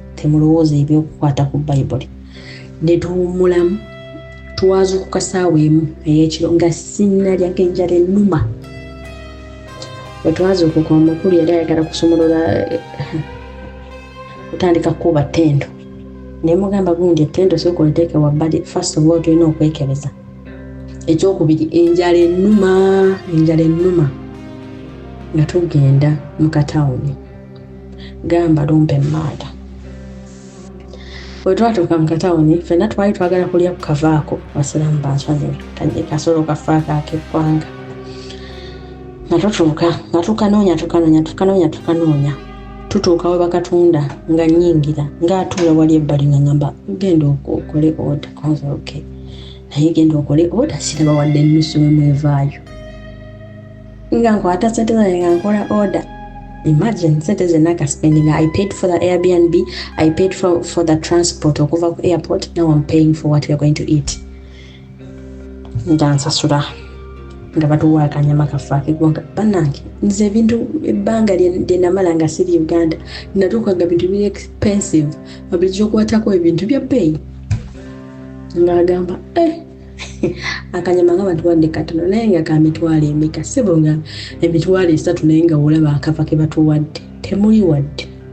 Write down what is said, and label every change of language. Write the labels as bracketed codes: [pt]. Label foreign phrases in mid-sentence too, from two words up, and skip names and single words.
[lg] Temulowooza eby'okukwata ku Bayibuli. Ne tuwummulamu, twazuukuka ssaawa emu ey'ekiro, nga sinnalya, ng'enjala ennuma. Bwe twazuukuka, omukulu yali ayagala kusumulula, eh, kutandika kukuba ttendo. Ne mugamba, "Gundi, ettendo sooka oliteeke wabbali. [en] First of all, [lg] tulina okwekebeza. Ekyokubiri, enjala ennuma, enjala ennuma." Nga tugenda mu katawuni. Gamba lumpe maata. Bwe twatuuka mu katawuni, ffenna twali twagala kulya ku kavaako, basiraamu bansonyiwe, kasolo kafaako ak'eggwanga. Nga tutuuka, nga tukanoonya, tukanoonya, tukanoonya, tukanoonya. Tutuuka we bakatunda, nga nnyingira, nga atuula wali ebbali nga ŋŋamba, "Genda oko-, okole order." Konze, "Okay." Naye genda okole order, siraba wadde ennusu we mwevaayo. Nga nkwata ssente zange nga nkola order. Imagine, ssente ze naka spending. [en] I paid for the Airbnb, I paid for, for the transport [lg] okuva ku [en] airport, now I'm paying for what we are going to eat. Nga nsasula, nga batuwa akanyama kaffe ak'eggwanga. Bannange, nze ebintu ebbanga lye, lye namala nga siri Uganda, natuuka nga bintu biri expensive, nga buli ky'okwatako ebintu bya bbeeyi. Ng'agamba, "Eh, akanyama nga batuwadde katono, naye nga ka mitwalo emeka, ssebo nga emitwalo esatu, naye nga olaba akava ke batuwadde, temuli wadde."